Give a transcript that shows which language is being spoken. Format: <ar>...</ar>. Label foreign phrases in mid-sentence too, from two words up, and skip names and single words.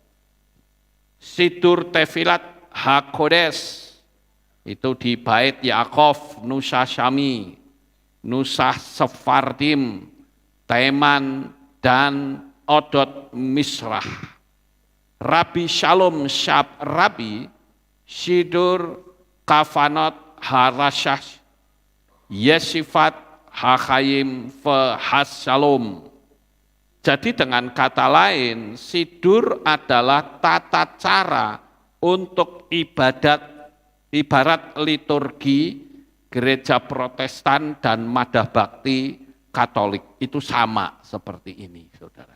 <id>Sidur Tefilat Hakodes, itu di Bait Yaakov Nusa Syami, Nusa Sefardim, Taiman, dan Odot Misrah. Rabi Shalom Syab Rabi, Sidur Kafanot Harasyah, Yesifat Hakayim Fehas Shalom. Jadi dengan kata lain, sidur adalah tata cara untuk ibarat liturgi gereja Protestan dan Madah Bakti Katolik. Itu sama seperti ini, saudara.</id>